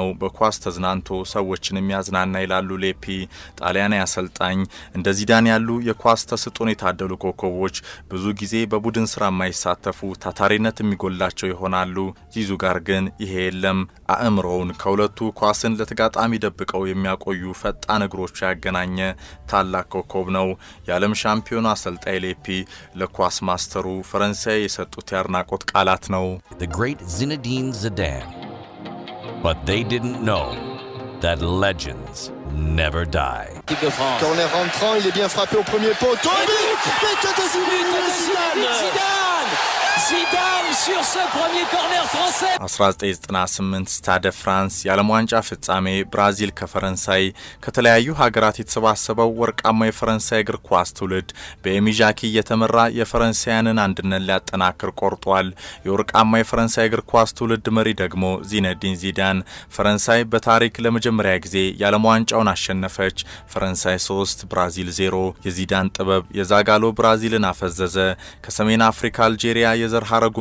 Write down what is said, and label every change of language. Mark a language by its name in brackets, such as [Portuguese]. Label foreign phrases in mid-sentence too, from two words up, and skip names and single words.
[Amharic] በኳስ ተዝናንቶ ሰዎችን የሚያዝናና ይላሉ ሌፒ። ጣሊያናዊ አሰልጣኝ እንደ ዚዳን ያሉ የኳስ ተስጦን የታደሉ ኮከቦች ብዙ ጊዜ በቡድን ስራ የማይሳተፉ ታታሪነት የሚጎላቸው ይሆናሉ። ዚዙ ጋር ግን ይሄ የለም። አእምሮውን ከሁለቱ ኳስን ለተጋጣሚ ደብቀው የሚያቆዩ ፈጣን እግሮቹ ያገናኘ ታላቅ ኮከብ ነው። የዓለም ሻምፒዮኑ አሰልጣኝ ሌፒ ለኳስ ማስተሩ ፈረንሳይ የሰጡት ያድናቆት ቃላት ነው። [English] The great Zinedine Zidane. But they didn't know that legends never die. [French] Corner rentrant, il est bien frappé au premier poteau. But de Zidane. Zidane sur ce premier corner français. [Amharic] 1998 ስታደ ፍራንስ የዓለም ዋንጫ ፍጻሜ ብራዚል ከፈረንሳይ ከተለያዩ ሀገራት የተሰባሰበው ወርቃማ የፈረንሳይ እግር ኳስ ትውልድ በኤሚ ዣኪ የተመራ የፈረንሳያንን አንድነት ሊያጠናክር ቆርጧል። የወርቃማ የፈረንሳይ እግር ኳስ ትውልድ መሪ ደግሞ ዚነዲን ዚዳን። ፈረንሳይ በታሪክ ለመጀመሪያ ጊዜ የዓለም ዋንጫውን አሸነፈች። ፈረንሳይ 3 ብራዚል 0። የዚዳን ጥበብ የዛጋሎ ብራዚልን አፈዘዘ። ከሰሜን አፍሪካ አልጄሪያ የዘር ሐረጉ